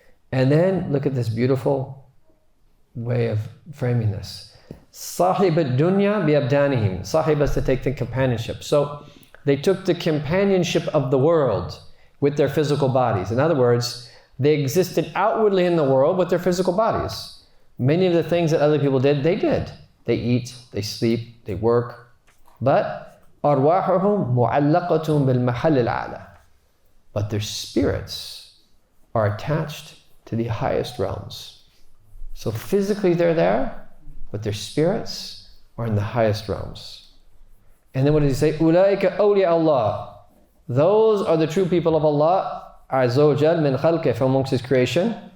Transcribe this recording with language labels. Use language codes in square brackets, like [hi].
[en] And then look at this beautiful way of framing this. [ar] Sahib ad-dunya bi-abdanihim. [en] Sahib is to take the companionship. So They took the companionship of the world with their physical bodies. In other words, they existed outwardly in the world with their physical bodies. Many of the things that other people did, they did. They eat, they sleep, they work. But [ar] أَرْوَاحُهُمْ مُعَلَّقَةٌ بِالْمَحَلِّ الْأَعْلَى. [en] But their spirits are attached to the highest realms. So physically they're there, but their spirits are in the highest realms. And then what does he say? [ar] أُولَٰئِكَ أَوْلِيَاءُ اللَّهِ. [en] Those are the true people of Allah, Azza wa Jal, [ar] min khalqih, [en] from amongst His creation.